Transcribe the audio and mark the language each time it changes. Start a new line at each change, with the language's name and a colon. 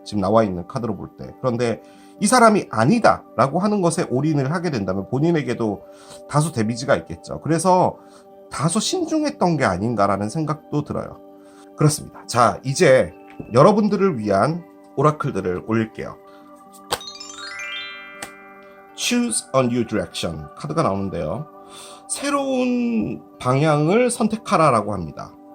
Korean: 지금 나와 있는 카드로 볼 때. 그런데 이 사람이 아니다 라고 하는 것에 올인을 하게 된다면 본인에게도 다소 데미지가 있겠죠. 그래서 다소 신중했던 게 아닌가라는 생각도 들어요. 그렇습니다. 자, 이제 여러분들을 위한 오라클들을 올릴게요.
English: Choose a new direction
Korean: 카드가 나오는데요. 새로운 방향을 선택하라 라고 합니다.